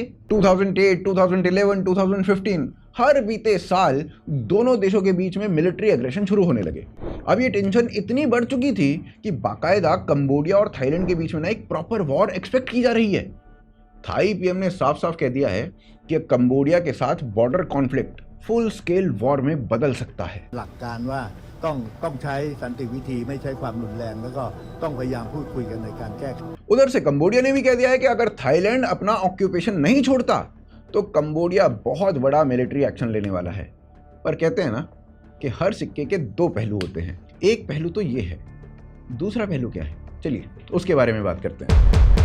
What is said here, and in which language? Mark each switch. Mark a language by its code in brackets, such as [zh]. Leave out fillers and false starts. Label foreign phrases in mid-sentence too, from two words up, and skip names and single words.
[hi] 2008, 2011, 2015 हर बीते साल दोनों देशों के बीच में [en] military aggression [hi] शुरू होने लगे। अब ये टेंशन इतनी बढ़ चुकी थी कि बाकायदा कंबोडिया और थाईलैंड के बीच में ना एक [en] proper war expect [hi] की जा रही है। थाई PM ने साफ साफ कह दिया है कि कंबोडिया के साथ [en] border conflict full scale war [hi] में बदल सकता है। [th] หลักการว่าต้องใช้สันติวิธีไม่ใช้ความรุนแรงแล้วก็ต้องพยายามพูดคุยกันในการแก้ไข [hi] उधर से कंबोडिया ने भी कह दिया है कि अगर थाईलैंड अपना ऑक्यूपेशन नहीं छोड़ता तो कंबोडिया बहुत बड़ा [en] military action [hi] लेने वाला है। पर कहते हैं ना कि हर सिक्के के दो पहलू होते हैं, एक पहलू तो ये है, दूसरा पहलू क्या है, चलिए उसके बारे में बात करते हैं।